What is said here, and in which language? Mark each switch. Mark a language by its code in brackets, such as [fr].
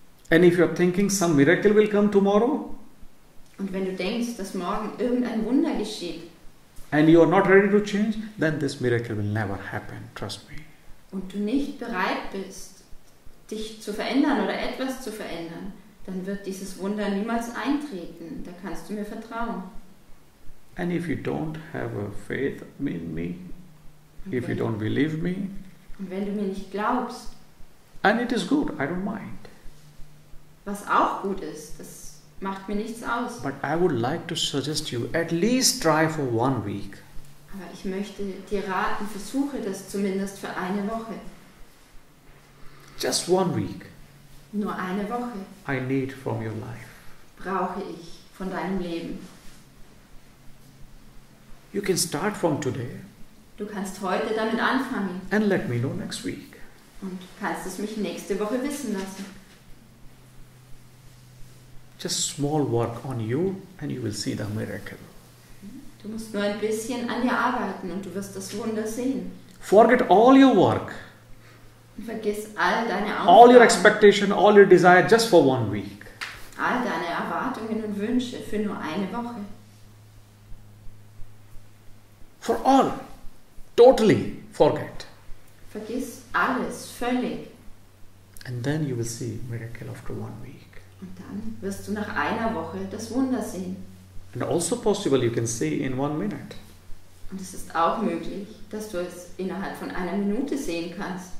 [en] And if you're thinking some miracle will come tomorrow, [de] Und wenn du denkst, dass morgen irgendein Wunder geschieht [en] and you are not ready to change, then this miracle will never happen, trust me. [de] und du nicht bereit bist, dich zu verändern oder etwas zu verändern, dann wird dieses Wunder niemals eintreten. Da kannst du mir vertrauen. [en] And if you don't have a faith in me, if you don't believe me, [de] Und wenn du mir nicht glaubst, [en] and it is good, I don't mind. [de] was auch gut ist, das macht mir nichts aus. [en] But I would like to suggest you at least try for 1 week. [de] Aber ich möchte dir raten, versuche das zumindest für eine Woche. [en] Just 1 week. [de] Nur eine Woche [en] I need from your life. [de] brauche ich von deinem Leben. [en] You can start from today [de] Du kannst heute damit anfangen [en] and let me know next week. [de] und kannst es mich nächste Woche wissen lassen. [en] Just small work on you and you will see the miracle. [de] Du musst nur ein bisschen an dir arbeiten und du wirst das Wunder sehen. [en] Forget all your work, [de] Und vergiss all deine [en] all your expectation, all your desire just for 1 week. [de] all deine Erwartungen und Wünsche für nur eine Woche. [en] For all. Totally forget. [de] Vergiss alles, völlig. [en] And then you will see miracle after 1 week. [de] Und dann wirst du nach einer Woche das Wunder sehen. [en] And also possible you can see in 1 minute. [de] Und es ist auch möglich, dass du es innerhalb von einer Minute sehen kannst.